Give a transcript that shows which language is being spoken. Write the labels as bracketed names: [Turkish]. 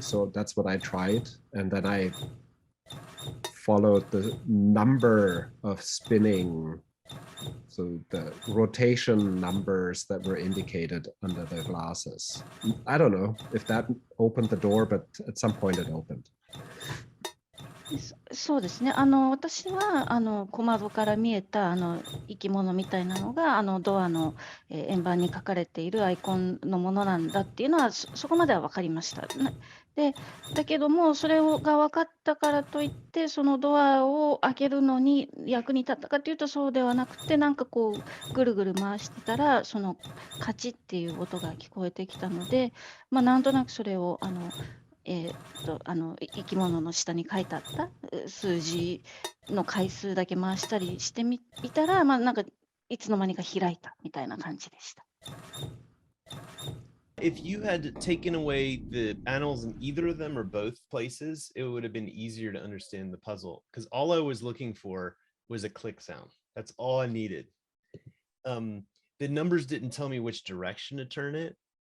[English] So that's what I tried. And then I followed the number of spinning So the rotation numbers that were indicated under the glasses. I don't know if that opened the door, but at some point it opened. [Japanese] そうですね。私は小窓から見えた生き物みたいなのがドアの円盤に書かれているアイコンのものなんだっていうのはそこまでは分かりました。で、だけどもそれが分かったからといってそのドアを開けるのに役に立ったかというとそうではなくて、なんかこうぐるぐる回してたらそのカチッっていう音が聞こえてきたので、なんとなくそれを生き物の下に書いてあった数字の回数だけ回したりしてみたら、なんかいつの間にか開いたみたいな感じでした。 [English] If you had taken away the panels in either of them or both places, it would have been easier to understand the puzzle because all I was looking for was a click sound. That's all I needed. The numbers didn't tell me which direction to turn it.